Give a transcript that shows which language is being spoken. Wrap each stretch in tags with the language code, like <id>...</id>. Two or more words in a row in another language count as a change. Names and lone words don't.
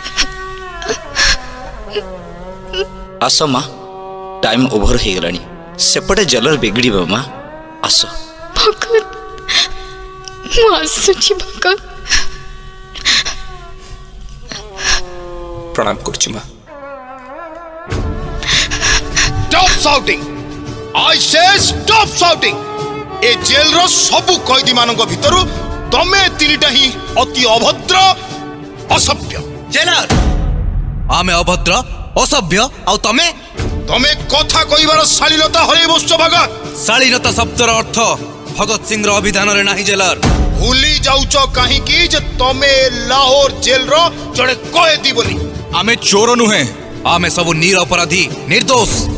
<or>ଆସ ମା</or> <en>time over</en> <or>ହେଇଗଲାଣି ସେପଟେ ଜେଲର ବିଗିଡ଼ିବ ମା ଆସ। ଭଗତ ମୁଁ ଆସୁଛି ଭଗତ। ପ୍ରଣାମ କରୁଛି ମା।</or> <en>Stop shouting! I say stop shouting!</en> <or>ଏ ଜେଲ ର ସବୁ କଏଦୀ ମାନଙ୍କ ଭିତରୁ ତମେ ତିନିଟା ହିଁ ଅତି ଅଭଦ୍ର ଅସଭ୍ୟ। ଜେଲର ଆମେ ଅଭଦ୍ର ଅସଭ୍ୟ ଆଉ ତମେ ତମେ କଥା କହିବାର ଶାଳୀନତା ହରେଇ ବସୁଛ ଭଗତ। ଶାଳୀନତା ଶବ୍ଦର ଅର୍ଥ ଭଗତ ସିଂର ଅଭିଧାନରେ ନାହିଁ ଜେଲର। ଭୁଲି ଯାଉଛ କାହିଁକି ଯେ ତମେ ଲାହୋର ଜେଲର ଜଣେ କଏଦୀ ବୋଲି। ଆମେ ଚୋର ନୁହେଁ। ଆମେ ସବୁ ନିରପରାଧୀ ନିର୍ଦ୍ଦୋଷ।</or>